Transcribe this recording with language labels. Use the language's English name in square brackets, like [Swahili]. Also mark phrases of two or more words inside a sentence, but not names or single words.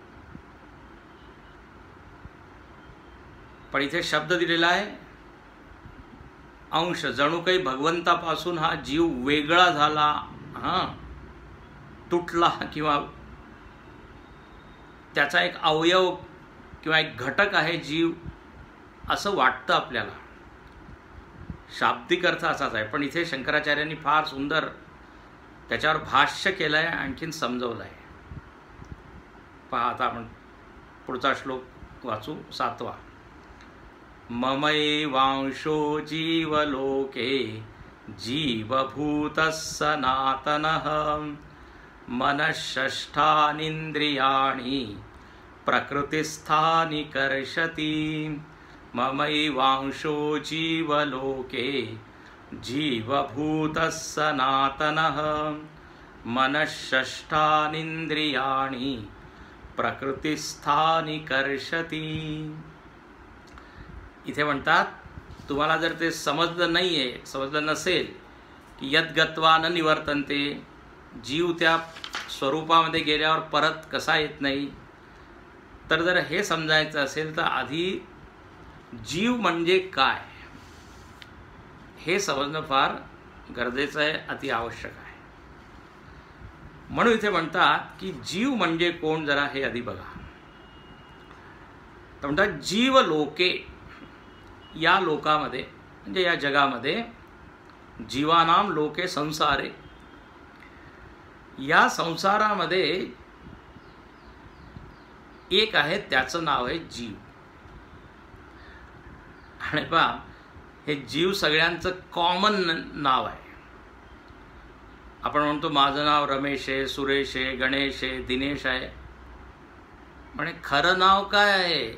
[Marathi] पण इथे शब्द दिलेला आहे अंश, जणू काही भगवंतापासून हा जीव वेगळा झाला, तुटला, किंवा त्याचा एक अवयव किंवा एक घटक आहे जीव, असं वाटतं आपल्याला. शाब्दिक अर्थ असाच आहे, पण इथे शंकराचार्यांनी फार सुंदर त्याच्यावर भाष्य केलं आहे, आणखीन समजवलं आहे. पहा आता आपण पुढचा श्लोक वाचू, 7वा. [Sanskrit] ममैवांशो जीवलोके जीवभूतः सनातनः मनःषष्ठानीन्द्रियाणि प्रकृतिस्थानि कर्षति. ममैवांशो जीवलोके जीवभूतः सनातनः मनःषष्ठानीन्द्रियाणि प्रकृतिस्थानि कर्षति. [Marathi] इथे म्हणतात तुम्हाला जर ते समजलं नसेल की [Sanskrit] यद्गत्वा न निवर्तन्ते, [Marathi] जीव त्या स्वरूपामध्ये गेल्यावर परत कसा येत नाही, तर जर हे समजायचं असेल तर आधी जीव म्हणजे काय हे समजणं फार गरजेचं आहे, अति आवश्यक आहे. म्हणून इथे म्हणतात की जीव म्हणजे कोण, जरा हे आधी बघा. तर म्हणतात [Sanskrit] जीव लोके, [Marathi] या लोकामध्ये म्हणजे या जगामध्ये, [Sanskrit] जीवानाम लोके संसारे, [Marathi] या संसारामध्ये एक आहे, त्याचं नाव आहे जीव. आणि पहा हे जीव सगळ्यांचं कॉमन नाव आहे. आपण म्हणतो माझं नाव रमेश आहे, सुरेश आहे, गणेश आहे, दिनेश आहे, म्हणजे खरं नाव काय आहे?